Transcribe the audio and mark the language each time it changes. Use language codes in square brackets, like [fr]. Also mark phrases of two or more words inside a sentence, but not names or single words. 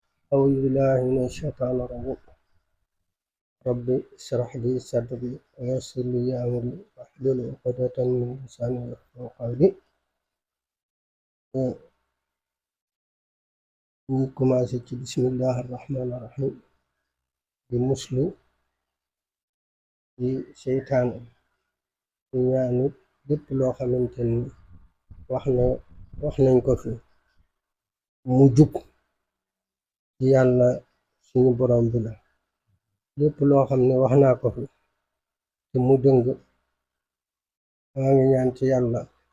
[ar] أعوذ بالله من الشيطان الرجيم ربي اشرح لي صدري ويسر لي أمري واحلل عقدة من لساني يفقهوا قولي. [wo] ñu commencé ci [ar] بسم الله الرحمن الرحيم [wo] di muslu ci seytaane di ñaanit lépp loo xamante ni wax nañ ko fi mu jub ci yàlla suñu borom bi la, lépp loo xam ne wax naa ko fi te mu dëng maa ngi ñaan ci yàlla